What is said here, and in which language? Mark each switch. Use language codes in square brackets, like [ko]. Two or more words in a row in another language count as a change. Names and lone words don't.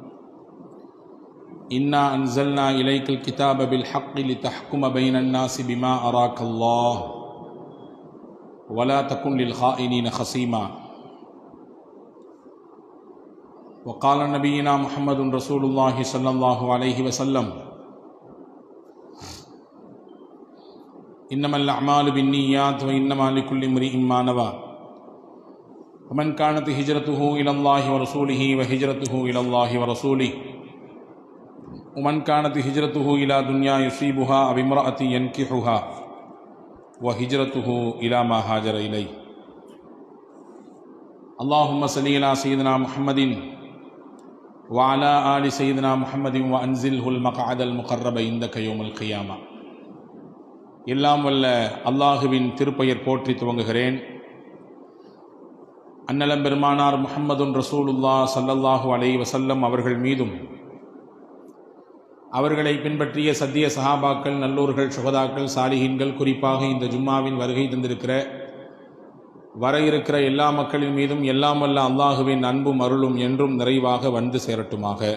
[ar] إنا أنزلنا إليك الكتاب بالحق لتحكم بين الناس بما أراك الله ولا تكن للخائنين خصيما. وقال نبينا محمد رسول الله صلى الله عليه وسلم إنما الأعمال بالنيات وإنما لكل امرئ ما نوى. ومن كانت هجرته إلى الله ورسوله وهجرته إلى الله ورسوله ومن كانت هجرته إلى دنيا يصيبها أو امرأة ينكحها وهجرته إلى ما هاجر إليه. اللهم صل على سيدنا محمد وعلى آل سيدنا محمد وأنزله المقعد المقرب عندك يوم القيامة. [ta] எல்லாம் வல்ல அல்லாஹுவின் திருப்பெயர் போற்றி துவங்குகிறேன். அன்னலம் பெருமானார் [ar] محمد رسول الله صلى الله عليه وسلم [ta] அவர்கள் மீதும் அவர்களை பின்பற்றிய சத்திய சஹாபாக்கள், நல்லோர்கள், சுஹதாக்கள், சாலிஹீன்கள், குறிப்பாக இந்த ஜும்மாவின் வருகை தந்திருக்கிற வர இருக்கிற எல்லா மக்களின் மீதும் எல்லாம் வல்ல அல்லாஹுவின் அன்பும் அருளும் என்றும் நிறைவாக வந்து சேரட்டுமாக.